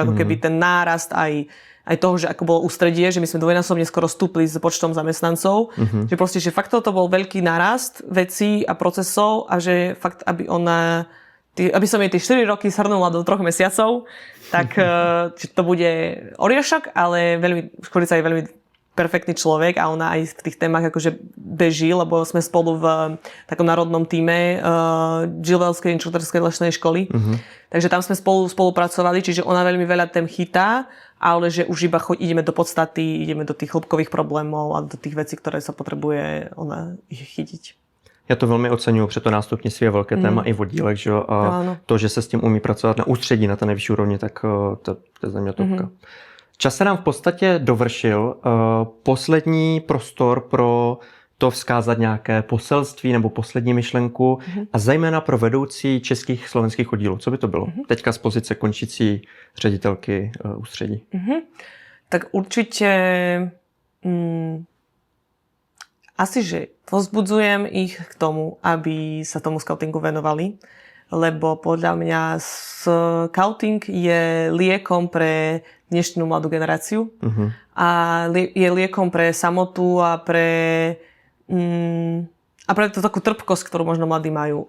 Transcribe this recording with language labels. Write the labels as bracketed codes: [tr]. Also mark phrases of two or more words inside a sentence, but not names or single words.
[sk] ako keby ten nárast aj toho, že ako bolo ústredie, že my sme dvojnásobne skoro stúpli s počtom zamestnancov, že proste, že fakt toto bol veľký nárast vecí a procesov a že fakt, aby som jej tie 4 roky shrnula do 3 mesiacov, tak že to bude oriešok, ale školica je veľmi perfektný človek a ona aj v tých témach akože beží, lebo sme spolu v takom národnom tíme Gilvelskej inštruktorskej lesnej školy. Takže tam sme spolupracovali, čiže ona veľmi veľa tém chytá, ale že už iba ideme do podstaty, ideme do tých hĺbkových problémov a do tých vecí, ktoré sa potrebuje ona chytiť. [cs] Já to velmi oceňuju, protože to nástupnictví je velké téma i v oddílech, že to, že se s tím umí pracovat na ústředí, na té nejvyšší úrovni, tak to je za mě topka. Čas se nám v podstatě dovršil. Poslední prostor pro to vzkázat nějaké poselství nebo poslední myšlenku a zejména pro vedoucí českých slovenských oddílů. Co by to bylo? Teďka z pozice končící ředitelky ústředí. [sk] Tak určitě asi, že povzbudzujem ich k tomu, aby sa tomu skautingu venovali, lebo podľa mňa skauting je liekom pre dnešnú mladú generáciu a je liekom pre samotu a pre tú takú trpkosť, ktorú možno mladí majú.